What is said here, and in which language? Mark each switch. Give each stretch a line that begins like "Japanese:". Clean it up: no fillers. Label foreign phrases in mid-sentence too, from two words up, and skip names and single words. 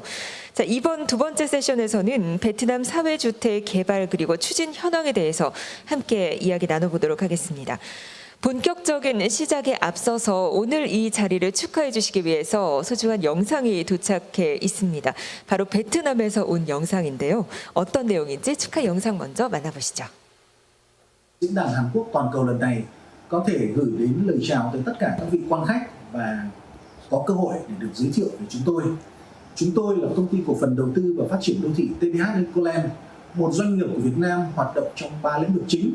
Korean: 자, 이번 두 번째 세션에서는 베트남 사회주택 개발 그리고 추진 현황에 대해서 함께 이야기 나눠보도록 하겠습니다. 본격적인 시작에 앞서서 오늘 이 자리를 축하해 주시기 위해서 소중한 영상이 do착해 있습니다. 바로 베트남에서 온 영상인데요. 어떤 내용인지 축하 영상 먼저 만나보시죠.
Vietnamese: Diễn đàn Hàn Quốc toàn cầu lần này có thể gửi đến lời chào tới tất cả các vị quan khách và có cơ hội để được giới thiệu về chúng tôi. Chúng tôi là công ty cổ phần đầu tư và phát triển đô thị TDH Ecoland, một doanh nghiệp của Việt Nam hoạt động trong 3 lĩnh vực chính.